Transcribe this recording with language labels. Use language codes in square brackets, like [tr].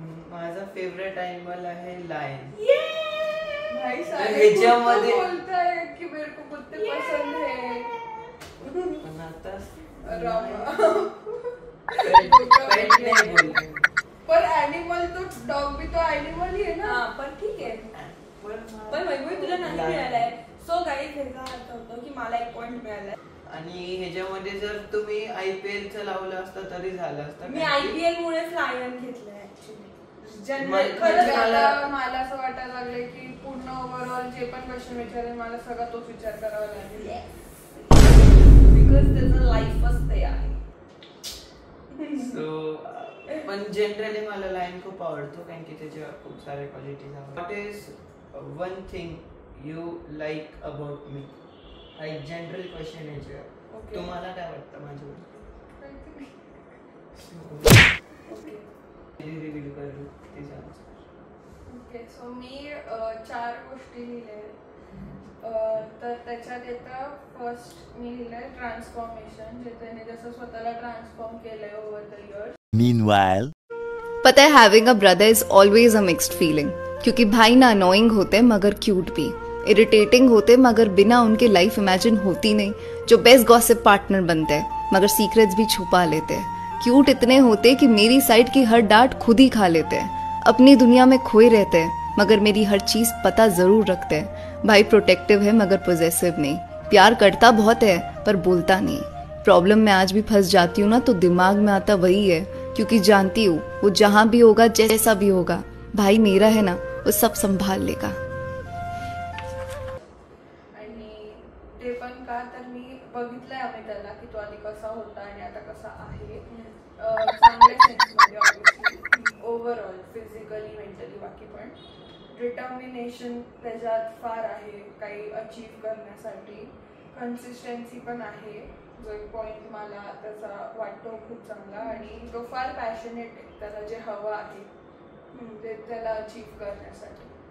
[mr] माझा favourite animal आहे lion. [hi] भाई साहब [mr] ह्याच्यामध्ये [hi] बोलता है कि मेरे को कुत्ते पसंद है. [mr] पण आता [hi] पर एनिमल तो डॉग भी तो एनिमल ही है ना. [mr] पण ठीक आहे. पण वैभवी तुला नाही मिळालाय. सो गाईज ह्याचा अर्थ होतो की मला 1 पॉइंट मिळालाय. आणि ह्याच्यामध्ये जर तुम्ही IPL चं लावलं असतं तरी झालं असतं. मी IPL मुळेच लायन घेतलंय ऍक्च्युअली. मला असं वाटायला लागलंय की पूर्ण ओव्हरऑल जे पण क्वेश्चन विचारले मला सगळा तोच विचार करावा लागेल. बिकॉज त्याचं लाईफच ते आहे. सो पण जनरली मला लायन खूप आवडतो कारण की त्याच्या खूप साऱ्या क्वालिटीज आहेत. [en] What is one thing you like about me. [mr] हा एक जनरल क्वेश्चन आहे. तुम्हाला काय वाटतं माझ्याबद्दल. ओके, सो मी 4 गोष्टी लिहिल्या. तर त्याच्यात येतं फर्स्ट मी लिहिलंय ट्रान्सफॉर्मेशन, जे त्याने जसं स्वतःला ट्रान्सफॉर्म केलंय [en] Over the years. [hi] Meanwhile, पता है [en] having a brother is always a mixed feeling, [hi] क्योंकि भाई ना अनोइंग होते मगर क्यूट भी, इरिटेटिंग होते मगर बिना उनके लाइफ इमेजिन होती नहीं, जो बेस्ट गॉसिप पार्टनर बनते हैं मगर सीक्रेट्स भी छुपा लेते हैं, क्यूट इतने होते कि मेरी साइड की हर डांट खुद ही खा लेते हैं, अपनी दुनिया में खोए रहते हैं मगर मेरी हर चीज पता जरूर रखते हैं। भाई प्रोटेक्टिव है मगर पोजेसिव नहीं, प्यार करता बहुत है पर बोलता नहीं। प्रॉब्लम में आज भी फंस जाती हूँ ना तो दिमाग में आता वही है, क्योंकि जानती हूँ वो जहां भी होगा जैसा भी होगा भाई मेरा है ना, वो सब संभाल लेगा। [mr] आणि ते पण का तर मी बघितलंय आम्ही त्याला की तो आधी कसा होता आणि आता कसा आहे, चांगल्या सेन्समध्ये ऑब्व्हियसली, ओव्हरऑल फिजिकली मेंटली बाकी पण डिटर्मिनेशन त्याच्यात फार आहे काही अचीव करण्यासाठी, कन्सिस्टन्सी पण आहे जो एक पॉईंट मला त्याचा वाटतो खूप चांगला, आणि तो फार पॅशनेट आहे, त्याला जे हवं आहे ते त्याला अचीव करण्यासाठी.